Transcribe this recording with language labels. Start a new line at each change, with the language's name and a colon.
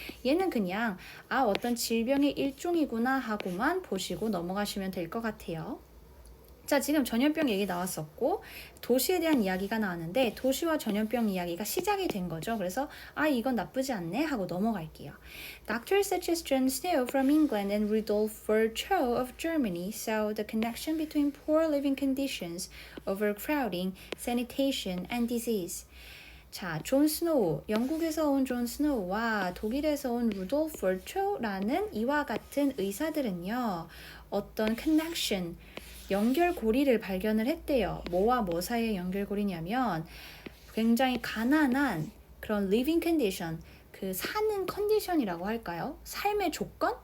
Korean: 얘는 그냥 어떤 질병의 일종이구나 하고만 보시고 넘어가시면 될 것 같아요. 자, 지금 전염병 얘기 나왔었고 도시에 대한 이야기가 나왔는데 도시와 전염병 이야기가 시작이 된 거죠. 그래서 이건 나쁘지 않네 하고 넘어갈게요.
English: Doctors such as John Snow from England and Rudolf Virchow of Germany saw the connection between poor living conditions, overcrowding, sanitation, and disease.
Korean: 자, 존 스노우, 영국에서 온 존 스노우와 독일에서 온 루돌프 버초라는 이와 같은 의사들은요. 어떤 connection, 연결고리를 발견을 했대요. 뭐와 뭐 사이의 연결고리냐면 굉장히 가난한 그런
English: living condition,
Korean: 그 사는 컨디션이라고 할까요? 삶의 조건?